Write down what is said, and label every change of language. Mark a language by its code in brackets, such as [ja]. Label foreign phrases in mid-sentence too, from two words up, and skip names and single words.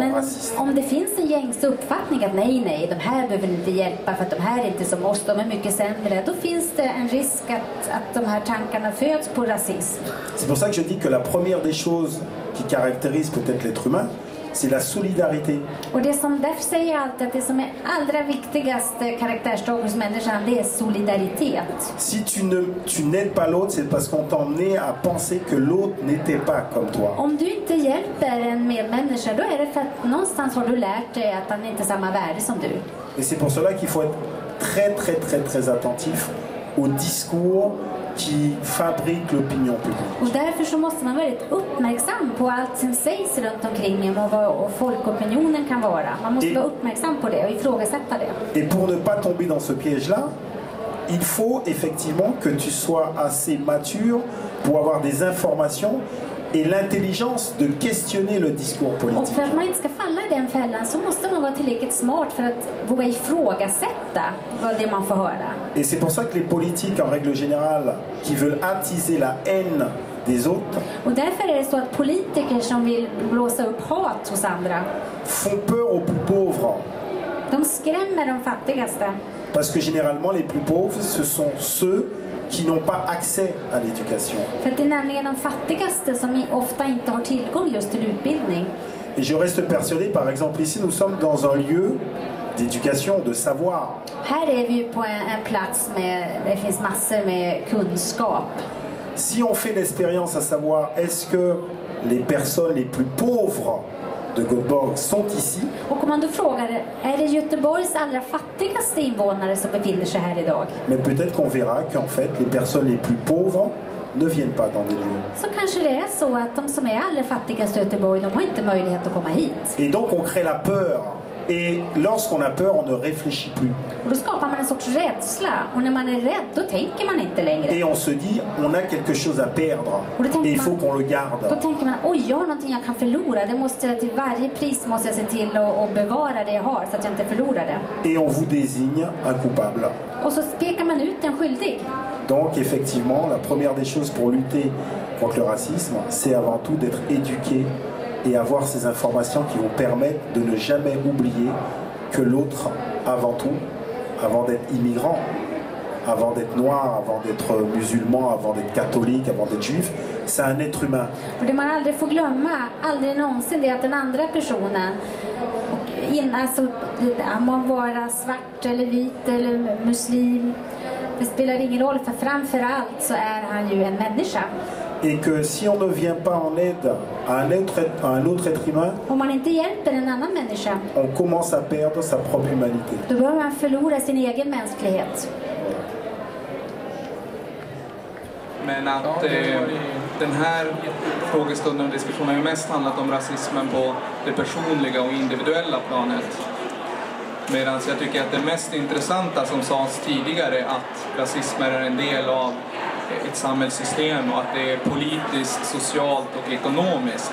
[sv] Men [fr] raciste. [sv] om det finns en gängse uppfattning att nej, de här behöver inte hjälpa för att de här är inte som oss, de är mycket sämre, då finns det en risk att de här tankarna föds på rasism. [fr] C'est pour ça que je dis que la première des choses qui caractérise peut-être l'être humain, c'est la solidarité. [sv] Och därför säger jag alltid att det som är allra viktigaste karaktärsdrag hos människan, det är solidaritet. [fr] Si tu n'aides pas l'autre, c'est parce qu'on t'a emmené à penser que l'autre n'était pas comme toi. [sv] Om du inte hjälper en medmänniska, då är det för att någonstans har du lärt dig att han inte har samma värde som du. [fr] Et c'est pour cela qu'il faut être très très très très attentif au discours qui fabrique l'opinion publique. [sv] Och därför så måste man vara väldigt uppmärksam på allt som sägs runt omkring en och vad folkopinionen kan vara. Man måste vara uppmärksam på det och ifrågasätta det. [fr] Et pour ne pas tomber dans ce piège-là, il faut effectivement que tu sois assez mature pour avoir des informations et l'intelligence de questionner le discours [sv] Och [fr] politique. [sv] för att man inte ska falla i den fällan så måste man vara tillräckligt smart för att våga ifrågasätta vad det man får höra. [fr] Et c'est pour ça que les politiques, en règle générale, qui veulent attiser la haine des autres, [sv] Och därför är det så att politiker som vill blåsa upp hat hos andra, [fr] font peur aux plus pauvres. [sv] de skrämmer de fattigaste. [fr] Parce que généralement, les plus pauvres, ce sont ceux qui n'ont pas accès à l'éducation. [sv] För att det är nämligen de fattigaste som ofta inte har tillgång just till utbildning. [fr] Et je reste persuadé, par exemple, ici, nous sommes dans un lieu d'éducation, de savoir. [sv] Här är vi ju på en plats med, det finns massor med kunskap. [fr] Si on fait l'expérience à savoir est-ce que les personnes les plus pauvres de Göteborg sont ici, [sv] Och om man då frågar, är det Göteborgs allra fattigaste invånare som befinner sig här idag? [fr] mais peut-être qu'on verra qu'en fait, les personnes les plus pauvres ne viennent pas dans des lieux. [sv] Så kanske det är så att de som är allra fattigast i Göteborg, de har inte möjlighet att komma hit. [fr] Et donc, on crée la peur. Et lorsqu'on a peur, on ne réfléchit plus. [sv] Och då skapar man en sorts rädsla. Och när man är rädd, då tänker man inte längre. [fr] Et on se dit, on a quelque chose à perdre. Et il faut qu'on le [sv] Då [fr] garde. [sv] tänker man, oj, jag har någonting jag kan förlora. Det måste, till varje pris måste jag se till att bevara det jag har så att jag inte förlorar det. [fr] Et on vous désigne un coupable. [sv] Och så pekar man ut en skyldig. [fr] Donc, effectivement, la première des choses pour lutter contre le racisme, c'est avant tout d'être éduqué et avoir ces informations qui vous permettent de ne jamais oublier que l'autre, avant tout, avant d'être immigrant, avant d'être noir, avant d'être musulman, avant d'être catholique, avant d'être juif, c'est un être humain. [sv] Och det man aldrig får glömma, aldrig någonsin, det är att den andra personen, alltså, han må vara svart eller vit eller muslim, det spelar ingen roll, för framför allt så är han ju en människa. [fr] Et que si on ne vient pas en aide à un autre être humain, [sv] Om man inte hjälper en annan människa, [fr] on commence à perdre sa propre humanité. [sv] då börjar man förlora sin egen mänsklighet. Men att den här frågestunden och diskussionen har ju mest handlat om rasismen på det personliga och individuella planet. Medan jag tycker att det mest intressanta som sades tidigare, att rasismen är en del av ett samhällssystem och att det är politiskt, socialt och ekonomiskt.